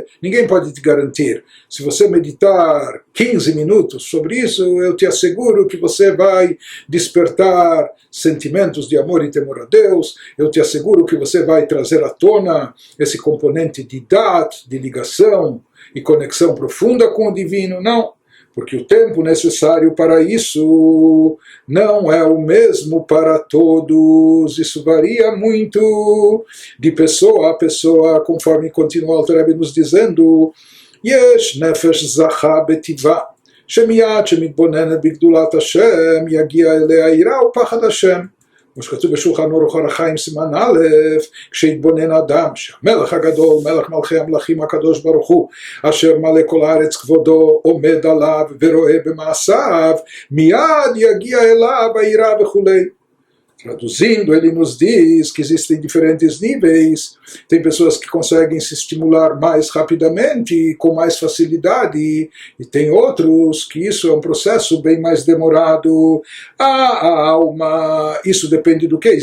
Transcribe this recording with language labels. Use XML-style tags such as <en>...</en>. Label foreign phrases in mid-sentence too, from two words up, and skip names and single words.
<pt>Ninguém pode te garantir. Se você meditar 15 minutos sobre isso, eu te asseguro que você vai despertar sentimentos de amor e temor a Deus, eu te asseguro que você vai trazer à tona esse componente de dat, de ligação e conexão profunda com o divino. Não, porque o tempo necessário para isso não é o mesmo para todos, isso varia muito de pessoa a pessoa, conforme continua o Alter Rebbe nos dizendo,</pt> <he>יש נפש זכה בטבעה שמיד שמתבוננת בגדולת ה' יגיע אליה יראה ופחד ה. כמו שכתוב בשולחן אורח החיים סימן א', כשהתבונן אדם שהמלך הגדול, מלך מלכי המלכים הקדוש ברוך הוא, אשר מלא כל הארץ כבודו עומד עליו ורואה במעשיו, מיד יגיע אליו היראה וכולי.</he> <pt>Traduzindo, ele nos diz que existem diferentes níveis. Tem pessoas que conseguem se estimular mais rapidamente, com mais facilidade, e tem outros que isso é um processo bem mais demorado. A alma, isso depende do que?</pt>